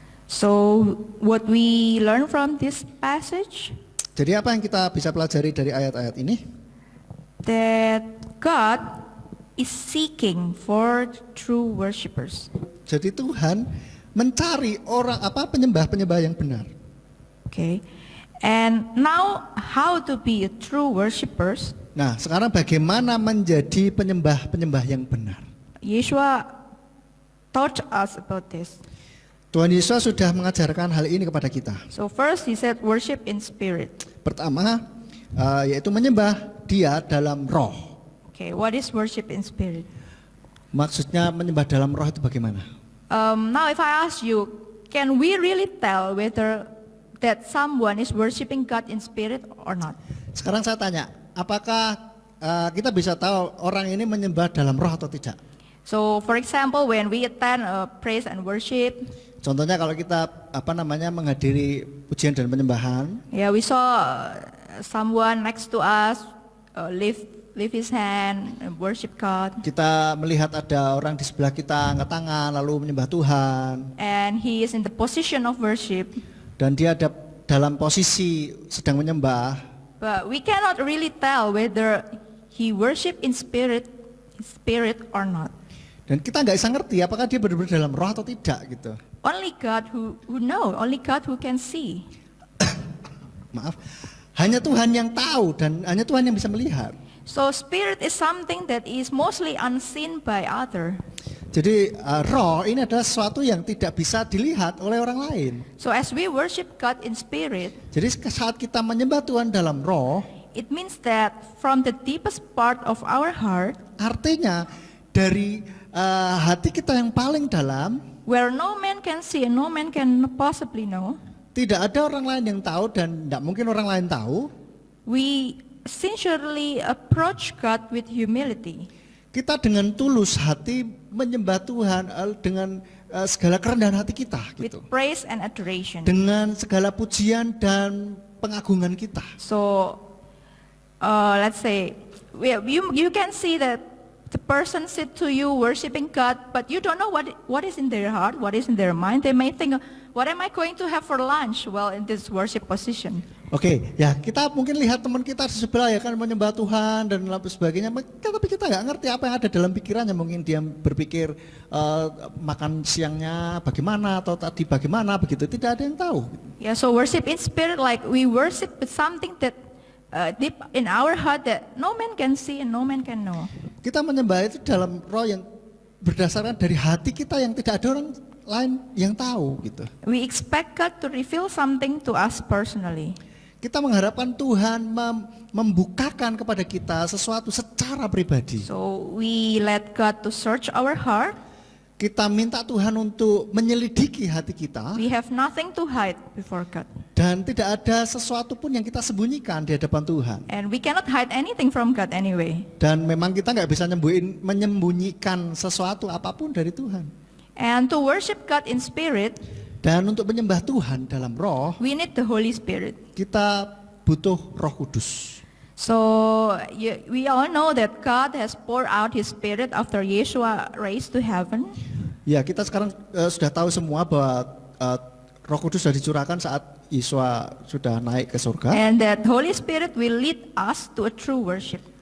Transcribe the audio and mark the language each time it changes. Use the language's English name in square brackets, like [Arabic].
[English] So what we learn from this passage, [Indonesian] Jadi apa yang kita bisa pelajari dari ayat-ayat ini? [English] that God is seeking for true worshippers. [Indonesian] Jadi Tuhan mencari penyembah-penyembah yang benar. [English] Okay. And now how to be a true worshippers? [Indonesian] Nah, sekarang bagaimana menjadi penyembah-penyembah yang benar? [English] Yeshua taught us about this. [Indonesian] Tuhan Yesus sudah mengajarkan hal ini kepada kita. [English] So first he said worship in spirit. [Indonesian] Pertama, yaitu menyembah Dia dalam roh. [English] Okay, what is worship in spirit? [Indonesian] Maksudnya menyembah dalam roh itu bagaimana? [English] Now if I ask you, can we really tell whether that someone is worshiping God in spirit or not? [Indonesian] Sekarang saya tanya, apakah kita bisa tahu orang ini menyembah dalam roh atau tidak? [English] So for example, when we attend praise and worship, [Indonesian] Contohnya kalau kita menghadiri pujian dan penyembahan, [English] yeah, we saw someone next to us lift his hand and worship God, [Indonesian] kita melihat ada orang di sebelah kita angkat tangan lalu menyembah Tuhan, [English] and he is in the position of worship, [Indonesian] dan dia ada dalam posisi sedang menyembah. [English] but we cannot really tell whether he worship in spirit or not. [Indonesian] Dan kita nggak bisa ngerti apakah dia benar-benar dalam roh atau tidak gitu. [English] Only God who know, only God who can see. [Indonesian] Maaf, hanya Tuhan yang tahu dan hanya Tuhan yang bisa melihat. [English] So spirit is something that is mostly unseen by other. [Indonesian] Jadi roh ini adalah sesuatu yang tidak bisa dilihat oleh orang lain. [English] So as we worship God in spirit, [Indonesian] Jadi saat kita menyembah Tuhan dalam roh, [English] it means that from the deepest part of our heart, [Indonesian] artinya dari hati kita yang paling dalam, [English] where no man can see and no man can possibly know, [Indonesian] tidak ada orang lain yang tahu dan tidak mungkin orang lain tahu, [English] we sincerely approach God with humility. [Indonesian] kita dengan tulus hati menyembah Tuhan dengan segala kerendahan hati kita [English] With [Indonesian] gitu. [English] praise and adoration. [Indonesian] Dengan segala pujian dan pengagungan kita. [English] So, let's say, you can see that the person sit to you worshiping God, but you don't know what is in their heart, what is in their mind. They may think, what am I going to have for lunch? Well, in this worship position. [Indonesian] Oke, ya kita mungkin lihat teman kita di sebelah ya kan menyembah Tuhan dan lain sebagainya, tapi kita nggak ngerti apa yang ada dalam pikirannya. Mungkin dia berpikir makan siangnya bagaimana atau tadi bagaimana begitu, tidak ada yang tahu. [English] Yeah, so worship in spirit, like we worship with something that deep in our heart that no man can see and no man can know. [Indonesian] Kita menyembah itu dalam roh yang berdasarkan dari hati kita yang tidak ada orang lain yang tahu gitu. [English] We expect God to reveal something to us personally. [Indonesian] Kita mengharapkan Tuhan membukakan kepada kita sesuatu secara pribadi. [English] So we let God to search our heart. [Indonesian] Kita minta Tuhan untuk menyelidiki hati kita. [English] We have nothing to hide before God. [Indonesian] Dan tidak ada sesuatu pun yang kita sembunyikan di hadapan Tuhan. [English] And we cannot hide anything from God anyway. [Indonesian] Dan memang kita nggak bisa menyembunyikan sesuatu apapun dari Tuhan. [English] And to worship God in spirit, [Indonesian] Dan untuk menyembah Tuhan dalam roh, [English] we need the Holy Spirit. [Indonesian] kita butuh Roh Kudus. [English] So we all know that God has poured out His Spirit after Yeshua raised to heaven. [Indonesian] Ya, kita sekarang sudah tahu semua bahwa Roh Kudus sudah dicurahkan saat Yesus sudah naik ke surga. [English] And that Holy Spirit will lead us to a true worship.